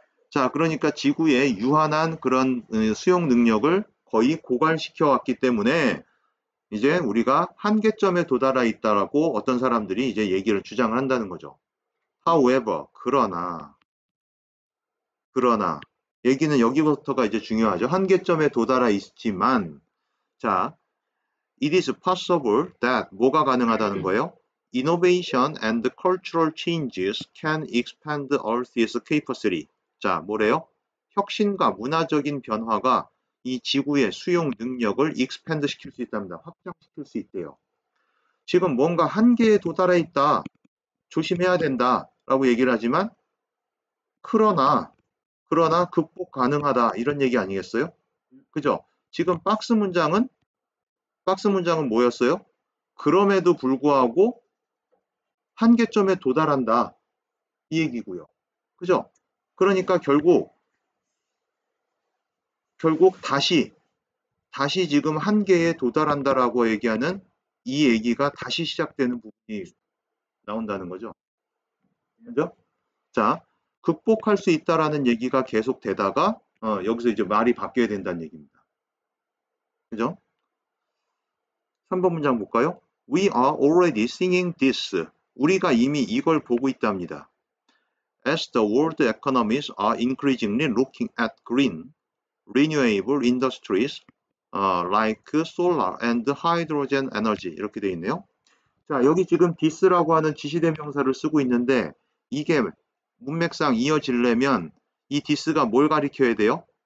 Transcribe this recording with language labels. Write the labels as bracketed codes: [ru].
[ko] 자, 그러니까 지구에 유한한 그런 수용 능력을 거의 고갈시켜 왔기 때문에 이제 우리가 한계점에 도달해 있다라고 어떤 사람들이 이제 얘기를 주장을 한다는 거죠. However, 그러나 얘기는 여기부터가 이제 중요하죠. 한계점에 도달해 있지만 자, [en] it is possible that [ko] 뭐가 가능하다는 거예요? [en] Innovation and cultural changes can expand Earth's capacity. [ko] 자, 뭐래요? 혁신과 문화적인 변화가 이 지구의 수용 능력을 expand 시킬 수 있답니다. 확장시킬 수 있대요. 지금 뭔가 한계에 도달해 있다. 조심해야 된다. 라고 얘기를 하지만 그러나 극복 가능하다. 이런 얘기 아니겠어요? 그죠? 지금 박스 문장은 뭐였어요? 그럼에도 불구하고 한계점에 도달한다. 이 얘기고요. 그죠? 그러니까 결국 다시 지금 한계에 도달한다라고 얘기하는 이 얘기가 다시 시작되는 부분이 나온다는 거죠. 그죠? 자, 극복할 수 있다라는 얘기가 계속 되다가 여기서 이제 말이 바뀌어야 된다는 얘기입니다. 그죠? 3번 문장 볼까요? [en] We are already seeing this. [ko] 우리가 이미 이걸 보고 있답니다. [en] As the world economies are increasingly looking at green, renewable industries like solar and hydrogen energy [ko] 이렇게 되어 있네요. 자, 여기 지금 this라고 하는 지시대명사를 쓰고 있는데 이게 문맥상 이어지려면 이 this가 뭘 가리켜야 돼요?